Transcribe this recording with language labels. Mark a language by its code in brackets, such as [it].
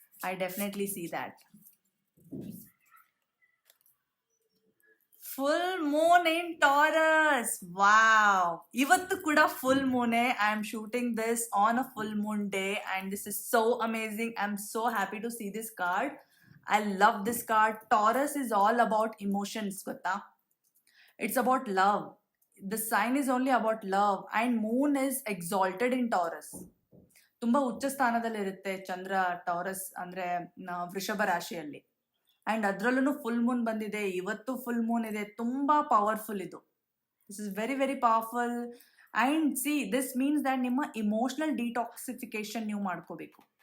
[en] I definitely see that. Full moon in Taurus. Wow, [kn] ಇವತ್ತು ಕೂಡ full ಮೂನೆ. [en] I am shooting this on a full moon day and this is so amazing. I am so happy to see this card. I love this card. Taurus is all about emotions, gotta. It's about love. The sign is only about love, and moon is exalted in Taurus. [kn] ತುಂಬಾ ಉಚ್ಚ ಸ್ಥಾನದಲ್ಲಿರುತ್ತೆ ಚಂದ್ರ taurus ಅಂದ್ರೆ ವೃಷಭ ರಾಶಿಯಲ್ಲಿ. And ಅದರಲ್ಲೂ full Moon ಬಂದಿದೆ ಇವತ್ತು. Full Moon ಇದೆ, ತುಂಬಾ ಪವರ್ಫುಲ್ ಇದು. [en] This is very very powerful. And see, this means that [kn] ನಿಮ್ಮ ಇಮೋಷನಲ್ ಡಿಟಾಕ್ಸಿಫಿಕೇಶನ್ ನೀವು ಮಾಡ್ಕೋಬೇಕು.